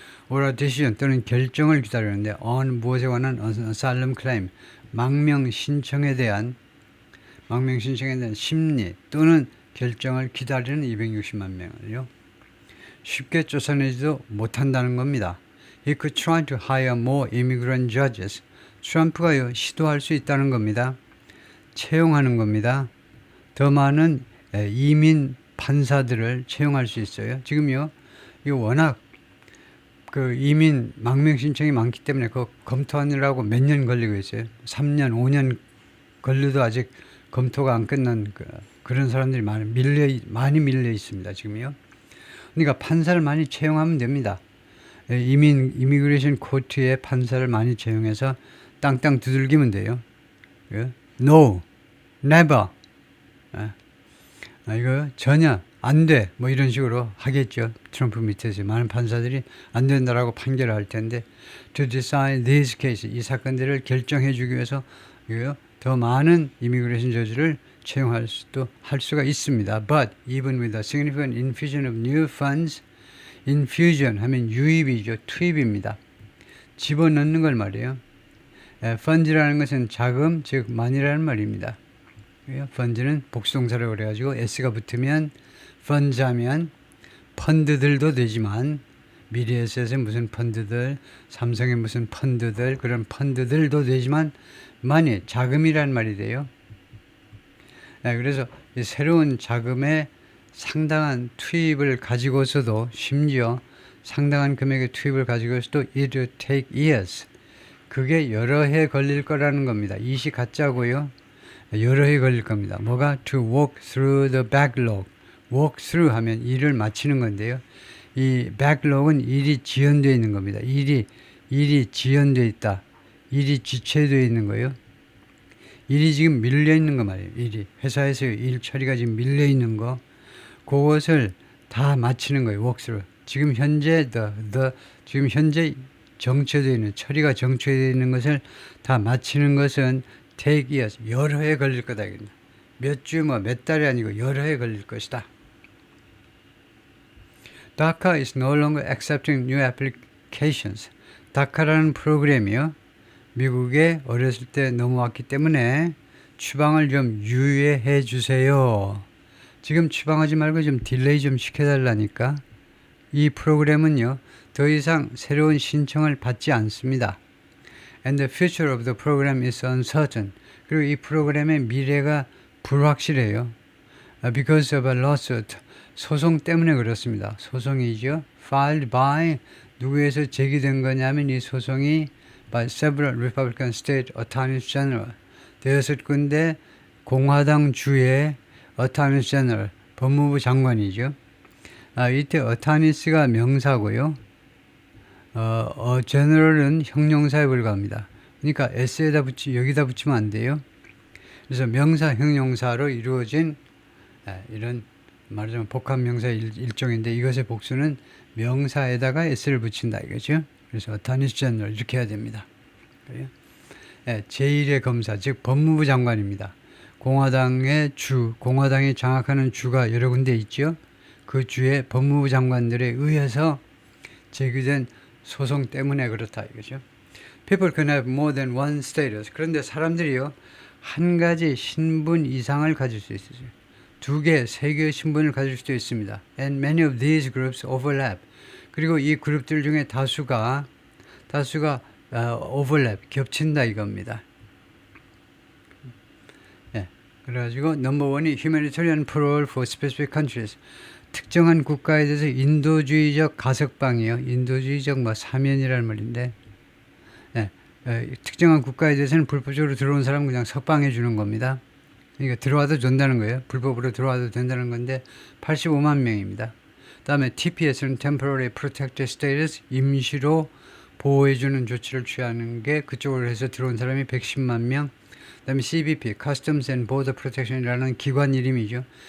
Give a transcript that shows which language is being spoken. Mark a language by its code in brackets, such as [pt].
[en] or a decision [ko] 또는 결정을 기다리는데 on 무엇에 관한 [en] asylum claim, [ko] 망명 신청에 대한 심리 또는 결정을 기다리는 260만 명을요 쉽게 쫓아내지도 못한다는 겁니다. [en] He could try to hire more immigrant judges. [ko] 트럼프가요 시도할 수 있다는 겁니다. 채용하는 겁니다. 더 많은 이민 판사들을 채용할 수 있어요. 지금요 이거 워낙 그 이민 망명 신청이 많기 때문에 그 검토하느라고 몇 년 걸리고 있어요. 3년, 5년 걸려도 아직 검토가 안 끝난 그런 사람들이 많이 밀려 있습니다. 지금요. 그러니까 판사를 많이 채용하면 됩니다. 이미그레이션 코트에 판사를 많이 채용해서 땅땅 두들기면 돼요. [en] No, never. [ko] 이거 전혀 안 돼. 뭐 이런 식으로 하겠죠. 트럼프 밑에서 많은 판사들이 안 된다라고 판결을 할 텐데 [en] to decide these cases, [ko] 이 사건들을 결정해 주기 위해서 더 많은 이미그레이션 저지를 채용할 수가 있습니다. [en] But even with a significant infusion of new funds, infusion [ko] 하면 유입이죠. 투입입니다. 집어넣는 걸 말이에요. fund라는 것은 자금, 즉 money라는 말입니다. fund는 복수동사라고 그래가지고 s가 붙으면 funds 하면 펀드들도 되지만 미래에셋의 무슨 펀드들, 삼성의 무슨 펀드들, 그런 펀드들도 되지만 money, 자금이란 말이 돼요. 그래서 새로운 자금의 상당한 투입을 가지고서도 심지어 상당한 금액의 투입을 가지고서도 [en] it will take years. [ko] 그게 여러 해 걸릴 거라는 겁니다. 이시 가짜고요. 여러 해 걸릴 겁니다. 뭐가? [en] To walk through the backlog. [ko] walk through 하면 일을 마치는 건데요. 이 backlog은 일이 지연되어 있는 겁니다. 일이 지연되어 있다. 일이 지체되어 있는 거예요. 일이 지금 밀려 있는 거 말이에요. 일이 회사에서 일 처리가 지금 밀려 있는 거, 그것을 다 마치는 거예요. [en] walk through. [ko] 지금 현재 지금 현재 정체되어 있는 처리가 정체되어 있는 것을 다 마치는 것은 [en] take years, [ko] 여러 해 걸릴 거다. 몇 주, 몇 달이 아니고 여러 해 걸릴 것이다. [en] DACA is no longer accepting new applications. [ko] DACA라는 프로그램이요. 미국에 어렸을 때 넘어왔기 때문에 추방을 좀 유예해 주세요. 지금 추방하지 말고 좀 딜레이 좀 시켜달라니까. 이 프로그램은요, 더 이상 새로운 신청을 받지 않습니다. [en] And the future of the program is uncertain. [ko] 그리고 이 프로그램의 미래가 불확실해요. [en] Because of a lawsuit. [ko] 소송 때문에 그렇습니다. 소송이죠. [en] Filed by [ko] 누구에서 제기된 거냐면 이 소송이 [en] by several Republican state attorneys general. [ko] 대여섯 군데 공화당 주의 attorneys general, 법무부 장관이죠. 이때 attorneys가 명사고요. general은 형용사에 불과합니다. 그러니까 s에다 여기다 붙이면 안 돼요. 그래서 명사, 형용사로 이루어진 이런 말하자면 복합명사 일종인데 이것의 복수는 명사에다가 s를 붙인다 이거죠. 그래서 attorney general 이렇게 해야 됩니다. 제1의 검사, 즉 법무부 장관입니다. 공화당이 장악하는 주가 여러 군데 있죠. 그 주의 법무부 장관들에 의해서 제기된 소송 때문에 그렇다 이거죠. [en] People can have more than one status. [ko] 그런데 사람들이요, 한 가지 신분 이상을 가질 수 있어요. 2개, 3개의 신분을 가질 수도 있습니다. [en] And many of these groups overlap. [ko] 그리고 이 그룹들 중에 다수가 overlap, 겹친다 이겁니다. 그래가지고 넘버 1이 [en] humanitarian parole for specific countries. [ko] 특정한 국가에 대해서 인도주의적 가석방이요. 인도주의적 사면이라는 말인데, 특정한 국가에 대해서는 불법적으로 들어온 사람 그냥 석방해 주는 겁니다. 그러니까 들어와도 된다는 거예요. 불법으로 들어와도 된다는 건데 85만 명입니다. 다음에 TPS는 Temporary Protected Status, 임시로 보호해주는 조치를 취하는 게 그쪽으로 해서 들어온 사람이 110만 명. 그다음에 CBP, Customs and Border Protection이라는 기관 이름이죠.